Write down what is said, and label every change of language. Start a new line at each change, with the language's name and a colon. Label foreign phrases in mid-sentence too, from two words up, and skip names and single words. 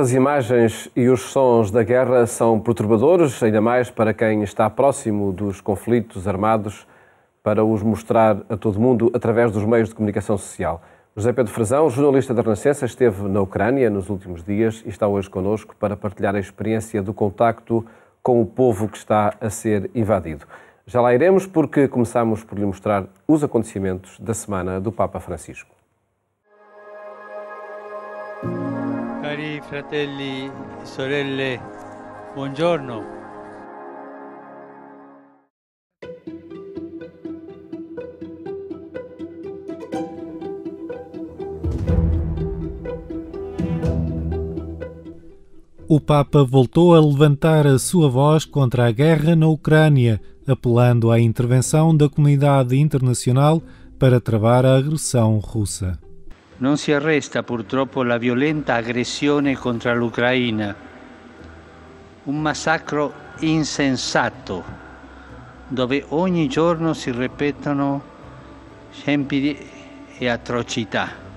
Portuguese: As imagens e os sons da guerra são perturbadores, ainda mais para quem está próximo dos conflitos armados, para os mostrar a todo mundo através dos meios de comunicação social. José Pedro Frazão, jornalista da Renascença, esteve na Ucrânia nos últimos dias e está hoje connosco para partilhar a experiência do contacto com o povo que está a ser invadido. Já lá iremos porque começamos por lhe mostrar os acontecimentos da semana do Papa Francisco.
Italian: Cari fratelli e sorelle, buongiorno.
Portuguese: O Papa voltou a levantar a sua voz contra a guerra na Ucrânia, apelando à intervenção da comunidade internacional para travar a agressão russa.
Italian: Non si arresta purtroppo la violenta aggressione contro l'Ucraina, un massacro insensato, dove ogni giorno si ripetono scempi e atrocità.